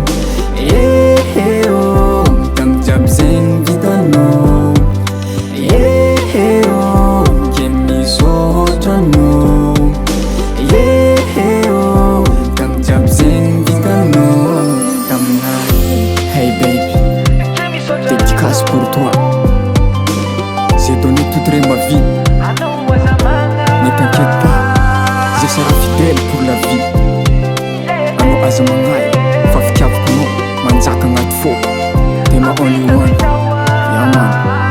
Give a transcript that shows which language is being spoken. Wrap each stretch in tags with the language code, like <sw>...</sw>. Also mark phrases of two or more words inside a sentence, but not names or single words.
<mg>eo tamy jiaby zegny vitanao eo ke misaotra anao eo tamy jiaby zegny vitanao taminay</mg> <en>hey baby</en> <fr>dédicace pour toi j'ai donné toute ma vie ne t'inquiète pas je serai fidèle pour la vie</fr> <mg>anao aza magnay fa fitiavako anao manjaka agnaty fô tema</mg> <en>only one</en> <fr>yaman</fr>